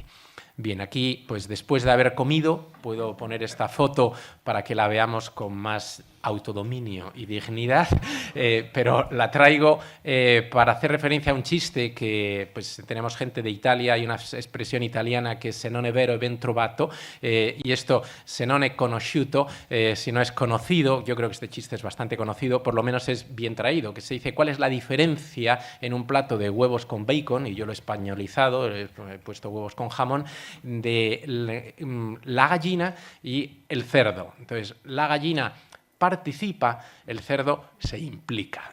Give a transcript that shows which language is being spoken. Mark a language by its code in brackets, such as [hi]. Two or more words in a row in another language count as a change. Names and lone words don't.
[es] Bien, aquí, pues después de haber comido, puedo poner esta foto para que la veamos con más autodominio y dignidad, pero la traigo para hacer referencia a un chiste que pues tenemos gente de Italia, hay una expresión italiana que es [it] se non è vero è ben trovato, [es] y esto, [it] se non è conosciuto, [es] si no es conocido. Yo creo que este chiste es bastante conocido, por lo menos es bien traído, que se dice cuál es la diferencia en un plato de huevos con bacon, y yo lo he españolizado, he puesto huevos con jamón, de la gallina y el cerdo. Entonces, la gallina participa, el cerdo se implica.